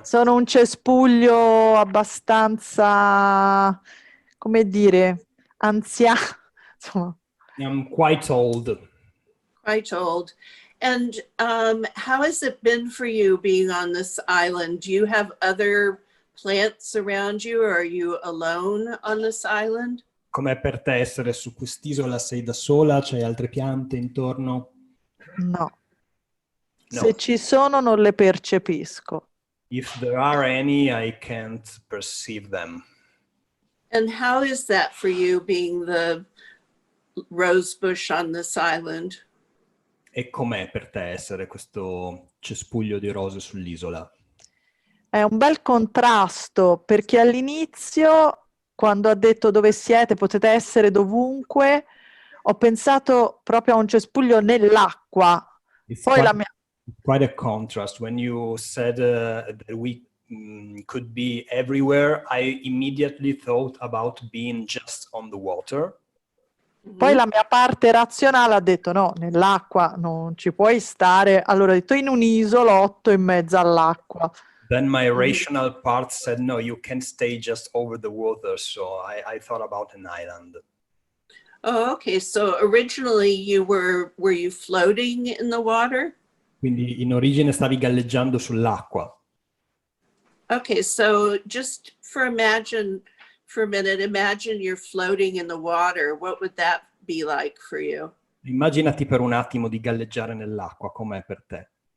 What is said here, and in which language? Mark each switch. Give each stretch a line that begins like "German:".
Italian: Sono un cespuglio abbastanza, come dire, anziano. Insomma.
English: I'm quite old. Quite old. And how has it been for you being on this island? Do you have other plants around you, or are you alone on this island?
Italian: Com'è per te essere su quest'isola? Sei da sola? C'hai altre piante intorno? No. No. Se ci sono non le percepisco.
English: If there are any, I can't perceive them. And how is that for you, being the rose bush on this island?
Italian: E com'è per te essere questo cespuglio di rose sull'isola? È un bel contrasto, perché all'inizio, quando ha detto dove siete, potete essere dovunque, ho pensato proprio a un cespuglio nell'acqua. Poi la mia...
English: Quite a contrast. When you said that we could be everywhere, I immediately thought about being just on the water.
Italian: Poi la mia parte razionale ha detto no, nell'acqua non ci puoi stare. Allora ho detto in un isolotto in mezzo all'acqua.
English: Then my rational part said, no, you can't stay just over the water. So I thought about an island. Oh, okay. So originally were you floating in the water?
Italian: Quindi in origine stavi galleggiando sull'acqua.
English: Okay, so just for a minute, imagine you're floating in the water. What would that be like for you?
Italian: Immaginati per un attimo di galleggiare nell'acqua, com'è per te?